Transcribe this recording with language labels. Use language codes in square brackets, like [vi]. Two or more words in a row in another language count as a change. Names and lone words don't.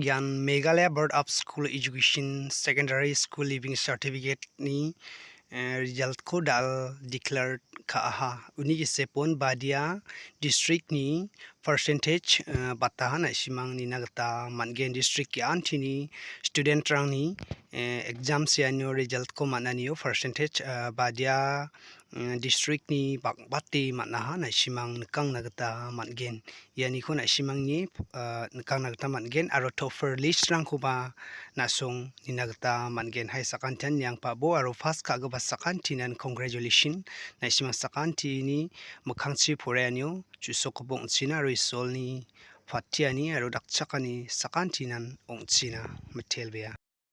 [grt] Yan Meghalaya Board of School Education Secondary School Living Certificate ni result ko dal declared ka aha. Uni isepon badia district ni percentage batahan na simang ni nagta Mangen district ki antini student rang ni exam sianyo result ko mananiyo percentage badia district ni bakbati manaha na simang nekang nagta Mangen yani ko na simang ni nekang nagta Mangen aro topher list rang ko ba nasong ni nagta Mangen hai sakantian yang pabo aro fast ka sakan tinan congratulation na simang sakan tini makangchi poreanyo chusok bong china risol ni fatiani aro dakchakani sakan tinan ong china metelbea